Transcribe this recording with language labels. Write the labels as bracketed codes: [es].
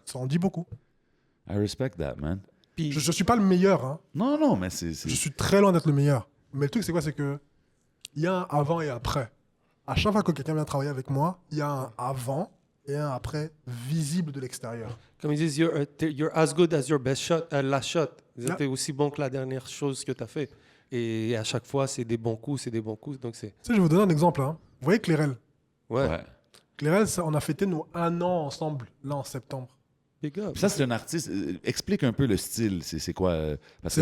[fr] Ça en dit beaucoup. [en] I respect that, man. [fr] puis, Je ne suis pas le meilleur, hein. Non, non, mais c'est... Je suis très loin d'être le meilleur. Mais le truc, c'est quoi? C'est que il y a un avant et après. À chaque fois que quelqu'un vient travailler avec moi, il y a un avant et un après visible de l'extérieur. comme ils disent, [en] you're as good as your best shot, last shot. Yeah. [fr] Tu es aussi bon que la dernière chose que tu as fait. Et à chaque fois, c'est des bons coups, c'est des bons coups. Donc, c'est. Tu sais, je vais vous donner un exemple. Hein. Vous voyez Clairel? Ouais. Ouais. Clairel, on a fêté nos 1 an ensemble, là, en septembre. [en] Big up. [fr] Puis ça, c'est un artiste. Explique un peu le style. C'est quoi? Parce que